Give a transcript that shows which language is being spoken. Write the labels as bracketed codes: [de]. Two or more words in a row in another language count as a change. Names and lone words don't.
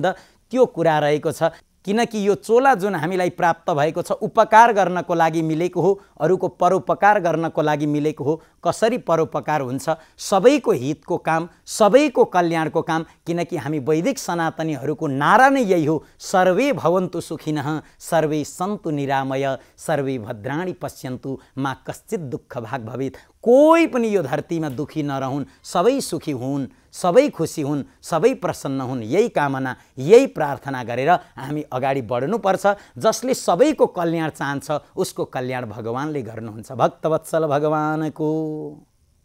[ne] त्यो कुरा रहेको छ, किनकि यो चोला जुन हामीलाई प्राप्त भएको छ उपकार गर्नको लागि मिलेको हो, अरूको परोपकार गर्नको लागि मिलेको हो। कसरी परोपकार हुन्छ? सबैको हितको काम, सबैको कल्याणको काम, किनकि हामी वैदिक सनातनीहरूको नारा नै यही हो, [sa] सर्वे भवन्तु सुखिनः, सर्वे सन्तु निरामय, सर्वे भद्राणि पश्यन्तु, मा कश्चित् दुःख भाग भवेत्। [ne] कोही पनि यो धरतीमा दुखी नरहुन्, सबै सुखी हुन्, सबै खुसी हुन्, सबै प्रसन्न हुन्। यही कामना, यही प्रार्थना गरेर हामी अगाडि बढ्नुपर्छ। जसले सबैको कल्याण चाहन्छ उसको कल्याण भगवानले गर्नुहुन्छ। भक्तवत्सल भगवानको